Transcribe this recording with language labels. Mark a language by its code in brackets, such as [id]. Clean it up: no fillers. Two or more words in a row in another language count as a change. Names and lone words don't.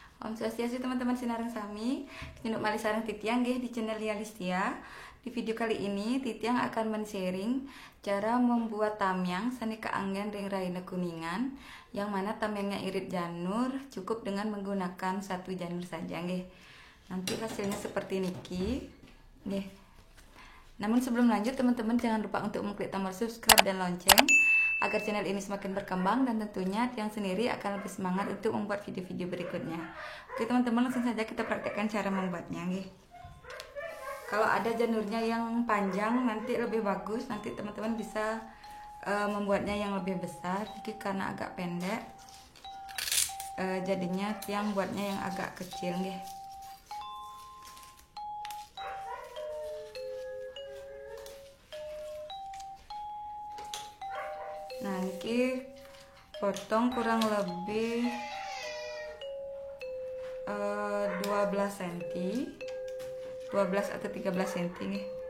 [ban] Om Swastiastu teman-teman sinareng sami, nyunuk malih sareng Titiang nggih di channel Lia Listia. [id] Di video kali ini Titiang akan men-sharing cara membuat tamyang [ban] sani kaanggen ring raina kuningan, [id] yang mana tamyangnya irit janur cukup dengan menggunakan satu janur saja nggih. Nanti hasilnya seperti niki nggih. Namun sebelum lanjut teman-teman jangan lupa untuk mengklik tombol subscribe dan lonceng agar channel ini semakin berkembang, dan tentunya Tiang sendiri akan lebih semangat untuk membuat video-video berikutnya. Oke teman-teman, langsung saja kita praktekkan cara membuatnya nggih. Kalau ada janurnya yang panjang nanti lebih bagus, nanti teman-teman bisa membuatnya yang lebih besar. Jadi karena agak pendek jadinya Tiang buatnya yang agak kecil nggih. Nah, niki potong kurang lebih 12 cm, 12 atau 13 cm nih.